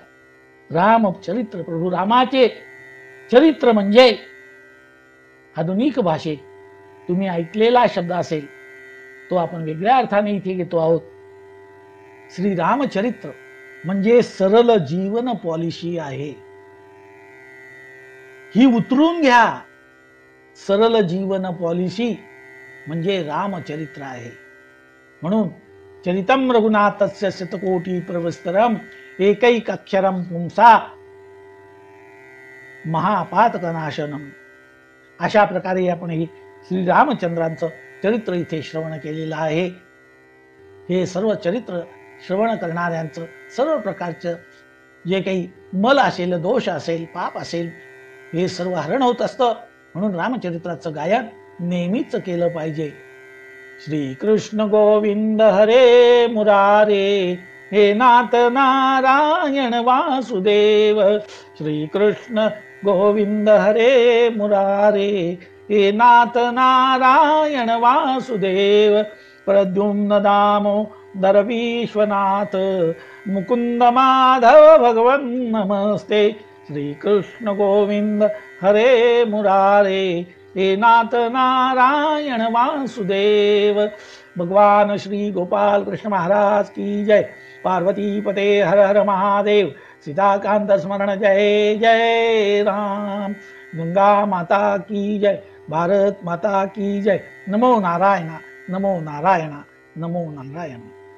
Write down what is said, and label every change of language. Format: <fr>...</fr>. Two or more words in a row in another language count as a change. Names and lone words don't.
<mr>रामचरित्र, प्रभू रामाचे चरित्र म्हणजे आधुनिक भाषेत तुम्ही ऐकलेला शब्द असेल तो आपण वेगळ्या अर्थाने इथे घेतो आहोत. श्री रामचरित्र म्हणजे सरळ जीवन पॉलिसी आहे. ही उतरून घ्या. सरळ जीवन पॉलिसी म्हणजे रामचरित्र आहे.</mr> <sa>म्हणून चरितम रघुनाथस्य शतकोटी प्रवस्तरम एकैक अक्षरम पुंसा महापातकनाशनम.</sa> <mr>अशा प्रकारे आपण ही श्रीरामचंद्रांचं चरित्र इथे श्रवण केलेलं आहे. हे सर्व चरित्र श्रवण करणाऱ्यांचं सर्व प्रकारचं जे काही मल असेल, दोष असेल, पाप असेल, हे सर्व हरण होत असतं. म्हणून रामचरित्राचं गायन नेहमीच केलं पाहिजे.</mr> <sa>श्री कृष्ण गोविंद हरे मुरारे, हे नाथ नारायण वासुदेव. श्री कृष्ण गोविंद हरे मुरारे, हे नाथ नारायण वासुदेव. प्रद्युम्न दामो दर विश्वनाथ मुकुंद माधव भगवन नमस्ते श्री कृष्ण गोविंद हरे मुरारे हे नाथ नारायण वासुदेव</sa> <hi>भगवान श्री गोपाल कृष्ण महाराज की जय</hi> <sa>पार्वती पते हर हर महादेव सीताकांत स्मरण जय जय राम</sa> <hi>गंगा माता की जय भारत माता की जय</hi> <sa>नमो नारायण नमो नारायण नमो नारायण।</sa>